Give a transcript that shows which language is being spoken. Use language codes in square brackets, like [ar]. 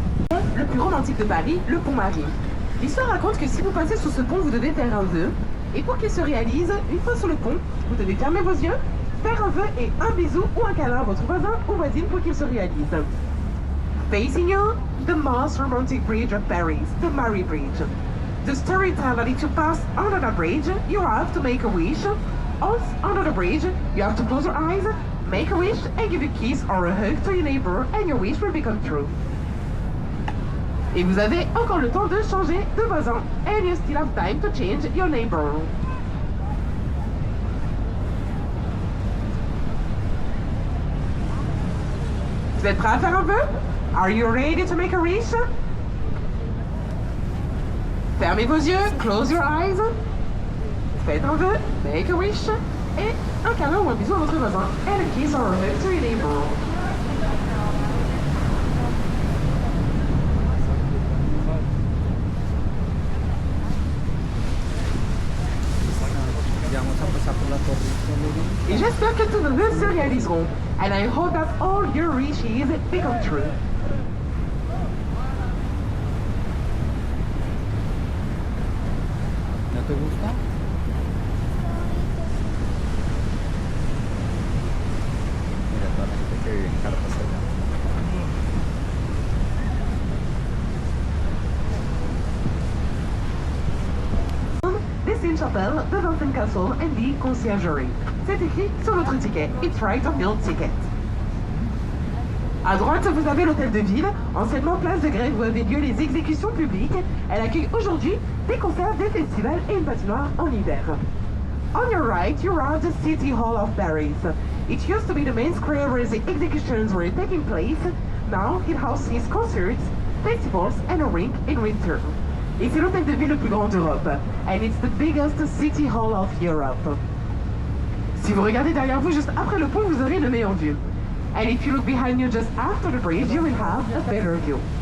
[fr] Le plus romantique de Paris, le pont Marie. L'histoire raconte que si vous passez sous ce pont, vous devez faire un vœu. Et pour qu'il se réalise, une fois sur le pont, vous devez fermer vos yeux, faire un vœu et un bisou ou un câlin à votre voisin ou voisine pour qu'il se réalise. [en] Facing you, the most romantic bridge of Paris, the Mary Bridge. The story tells that if you pass under the bridge, you have to make a wish. Also, under the bridge, you have to close your eyes, make a wish, and give a kiss or a hug to your neighbor, and your wish will become true. [fr] Et vous avez encore le temps de changer de voisin. [en] And you still have time to change your neighbor. [fr] Vous êtes prêts à faire un vœu? [en] Are you ready to make a wish? [fr] Fermez vos yeux, [en] close your eyes. [fr] Faites un vœu, [en] make a wish, [fr] et un câlin ou un bisou à votre voisin. [en] And a kiss or a hug to your neighbor. [fr] Et j'espère que tous vos vœux se réaliseront. [en] And I hope that all your wishes become true. [es] ¿No te gusta? Mira toda la gente que vive en carpas allá. [en] Sainte-Chapelle, the Vincennes Castle and the Conciergerie. [fr] C'est écrit sur votre ticket. [en] It's right on your ticket. [fr] À droite, vous avez l'hôtel de ville. Anciennement place de grève où avaient lieu les exécutions publiques. Elle accueille aujourd'hui des concerts, des festivals et une patinoire en hiver. [en] On your right, you are at the City Hall of Paris. It used to be the main square where the executions were taking place. Now it houses concerts, festivals and a rink in winter. [fr] Et c'est l'hôtel de ville le plus grand d'Europe. [en] And it's the biggest city hall of Europe. [fr] Si vous regardez derrière vous juste après le pont, vous aurez une meilleure vue. [en] And if you look behind you just after the bridge, you will have a better view.